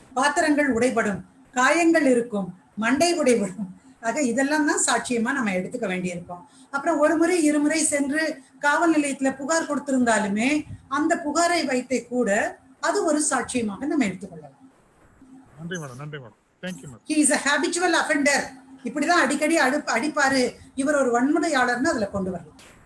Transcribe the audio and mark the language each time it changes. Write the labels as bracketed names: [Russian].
[Tamil] பாத்திரங்கள் உடைபடும், காயங்கள் இருக்கும், மண்டை உடைபடும். ஆக இதெல்லாம் தான் சாட்சியமா நம்ம எடுத்துக்க வேண்டியிருக்கோம். அப்புறம் ஒரு முறை இருமுறை சென்று காவல் நிலையத்துல புகார் கொடுத்திருந்தாலுமே அந்த புகாரை வைத்தே கூட அது ஒரு சாட்சியமாக நம்ம எடுத்துக்கொள்ளலாம். நன்றி மேடம். நன்றி madam. [English] Thank you madam. He is a habitual offender. [Tamil] இப்படிதான் அடிக்கடி அடிப்பாரு, இவர் ஒரு வன்முறையாளர்னு அதுல கொண்டு வரலாம்.